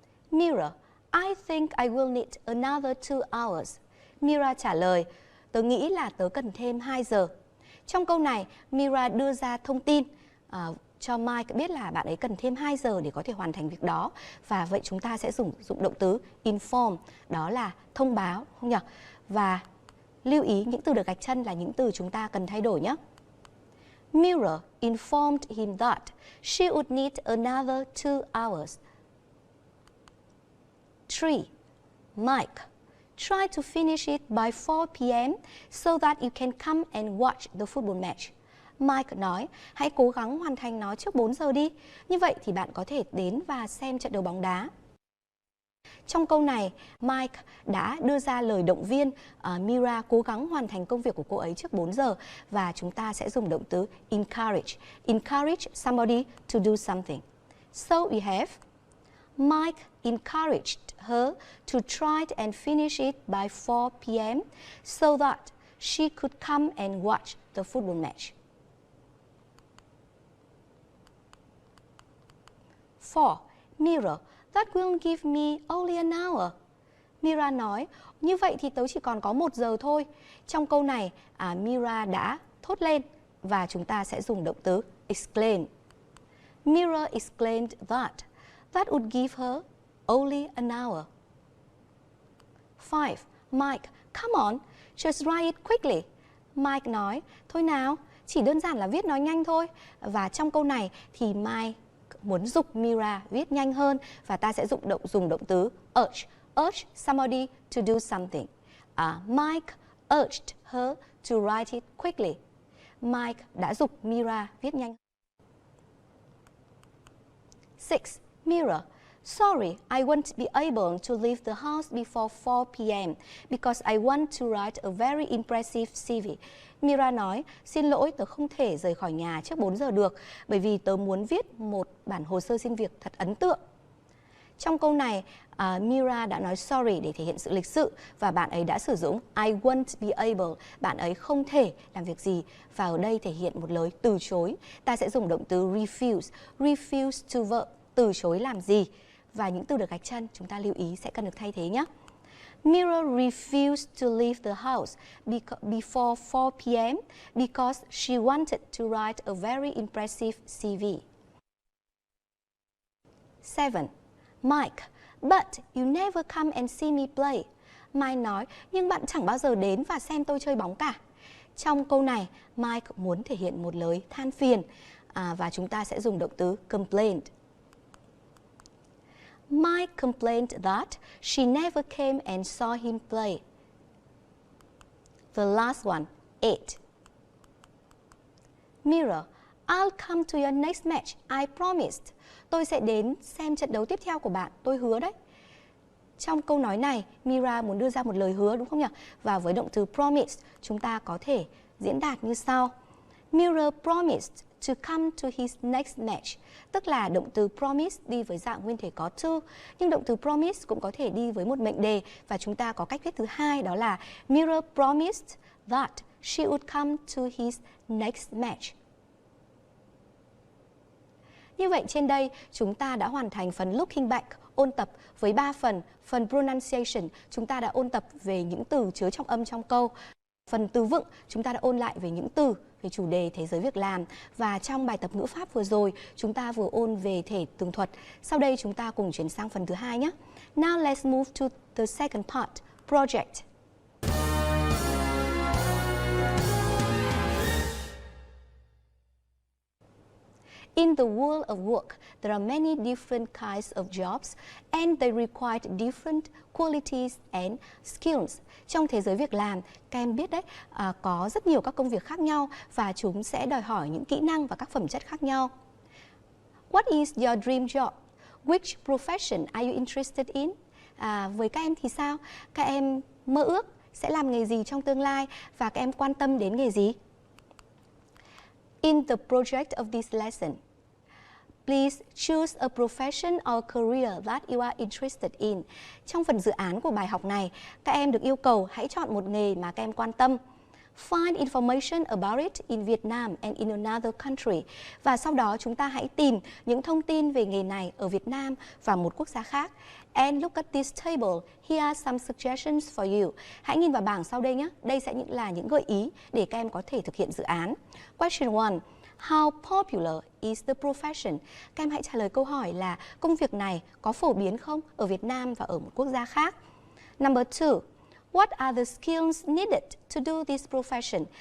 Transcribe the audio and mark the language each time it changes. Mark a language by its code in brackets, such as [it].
[en] Mira, I think I will need another 2 hours. [vi] Mira trả lời, tớ nghĩ là tớ cần thêm 2 giờ. Trong câu này, Mira đưa ra thông tin cho Mike biết là bạn ấy cần thêm 2 giờ để có thể hoàn thành việc đó. Và vậy chúng ta sẽ dùng động từ inform, đó là thông báo, không nhỉ? Và lưu ý những từ được gạch chân là những từ chúng ta cần thay đổi nhé. [en] Mira informed him that she would need another 2 hours. 3. Mike, try to finish it by 4 p.m. so that you can come and watch the football match. [vi] Mike nói, hãy cố gắng hoàn thành nó trước 4 giờ đi. Như vậy thì bạn có thể đến và xem trận đấu bóng đá. Trong câu này, Mike đã đưa ra lời động viên Mira cố gắng hoàn thành công việc của cô ấy trước 4 giờ. Và chúng ta sẽ dùng động từ encourage. [en] Encourage somebody to do something. So we have Mike encouraged her to try and finish it by 4 p.m. so that she could come and watch the football match. 4. Mira, that will give me only an hour. [vi] Mira nói, như vậy thì tớ chỉ còn có 1 giờ thôi. Trong câu này, Mira đã thốt lên và chúng ta sẽ dùng động từ exclaim. [en] Mira exclaimed that would give her only an hour. 5. Mike, come on, just write it quickly. [vi] Mike nói, thôi nào, chỉ đơn giản là viết nói nhanh thôi. Và trong câu này thì Mike muốn giục Mira viết nhanh hơn và ta sẽ dùng động từ urge. [en] Urge somebody to do something. Mike urged her to write it quickly. [vi] Mike đã giục Mira viết nhanh. 6. [en] Mira, sorry, I won't be able to leave the house before 4 p.m. because I want to write a very impressive CV. [vi] Mira nói, xin lỗi, tớ không thể rời khỏi nhà trước 4 giờ được bởi vì tớ muốn viết một bản hồ sơ xin việc thật ấn tượng. Trong câu này, Mira đã nói sorry để thể hiện sự lịch sự và bạn ấy đã sử dụng [en] I won't be able, [vi] bạn ấy không thể làm việc gì, và ở đây thể hiện một lời từ chối. Ta sẽ dùng động từ refuse, refuse to verb, từ chối làm gì, và những từ được gạch chân chúng ta lưu ý sẽ cần được thay thế nhé. [en] Mira refused to leave the house before 4 p.m. because she wanted to write a very impressive CV. 7. Mike, but you never come and see me play. [vi] Mike nói, nhưng bạn chẳng bao giờ đến và xem tôi chơi bóng cả. Trong câu này, Mike muốn thể hiện một lời than phiền và chúng ta sẽ dùng động từ complained. [en] Mike complained that she never came and saw him play. The last one, 8. Mira, I'll come to your next match, I promised. [vi] Tôi sẽ đến xem trận đấu tiếp theo của bạn, tôi hứa đấy. Trong câu nói này, Mira muốn đưa ra một lời hứa đúng không nhỉ? Và với động từ promise, chúng ta có thể diễn đạt như sau. [en] Mira promised to come to his next match. [vi] Tức là động từ promise đi với dạng nguyên thể có to, nhưng động từ promise cũng có thể đi với một mệnh đề và chúng ta có cách viết thứ hai, đó là [en] Mira promised that she would come to his next match. [vi] Như vậy trên đây chúng ta đã hoàn thành phần looking back, ôn tập với 3 phần. Phần pronunciation chúng ta đã ôn tập về những từ chứa trọng âm trong câu. Phần từ vựng chúng ta đã ôn lại về những từ về chủ đề thế giới việc làm. Và trong bài tập ngữ pháp vừa rồi chúng ta vừa ôn về thể tường thuật. Sau đây chúng ta cùng chuyển sang phần thứ hai nhé. [en] Now let's move to the second part, project. In the world of work, there are many different kinds of jobs and they require different qualities and skills. [vi] Trong thế giới việc làm, các em biết đấy, có rất nhiều các công việc khác nhau và chúng sẽ đòi hỏi những kỹ năng và các phẩm chất khác nhau. [en] What is your dream job? Which profession are you interested in? [vi] Với các em thì sao? Các em mơ ước sẽ làm nghề gì trong tương lai và các em quan tâm đến nghề gì? [en] In the project of this lesson, please choose a profession or career that you are interested in. [vi] Trong phần dự án của bài học này, các em được yêu cầu hãy chọn một nghề mà các em quan tâm. [en] Find information about it in Vietnam and in another country. [vi] Và sau đó chúng ta hãy tìm những thông tin về nghề này ở Việt Nam và một quốc gia khác. [en] And look at this table. Here are some suggestions for you. [vi] Hãy nhìn vào bảng sau đây nhé. Đây sẽ là những gợi ý để các em có thể thực hiện dự án. [en] Question 1. How popular is the profession? [vi] Các em hãy trả lời câu hỏi là công việc này có phổ biến không ở Việt Nam và ở một quốc gia khác. [en] Number 2. What are the skills needed to do this profession?